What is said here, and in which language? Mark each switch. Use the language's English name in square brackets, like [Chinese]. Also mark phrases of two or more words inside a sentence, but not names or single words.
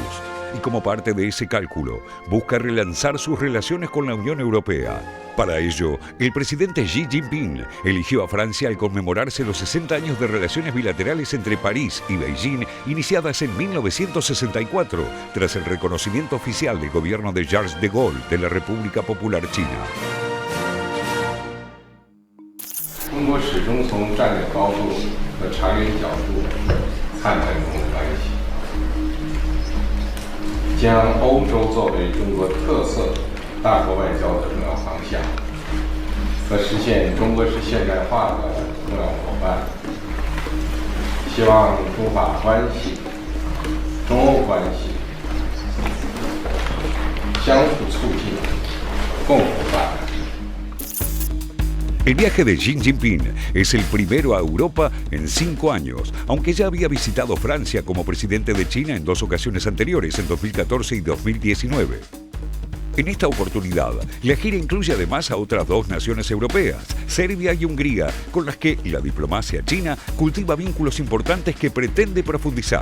[Spanish] Y como parte de ese cálculo, busca relanzar sus relaciones con la Unión Europea. Para ello, el presidente Xi Jinping eligió a Francia al conmemorarse los 60 años de relaciones bilaterales entre París y Beijing, iniciadas en 1964, tras el reconocimiento oficial del gobierno de Charles de Gaulle de la República Popular China. [Chinese] 中国始终从战略高度和长远角度看待中国关系，将欧洲作为中国特色大国外交的重要方向和实现中国式现代化的重要伙伴。希望中法关系、中欧关系相互促进，共同发展。 [Spanish] El viaje de Xi Jinping es el primero a Europa en 5 años, aunque ya había visitado Francia como presidente de China en 2 ocasiones anteriores, en 2014 y 2019. En esta oportunidad, la gira incluye además a otras 2 naciones europeas, Serbia y Hungría, con las que la diplomacia china cultiva vínculos importantes que pretende profundizar.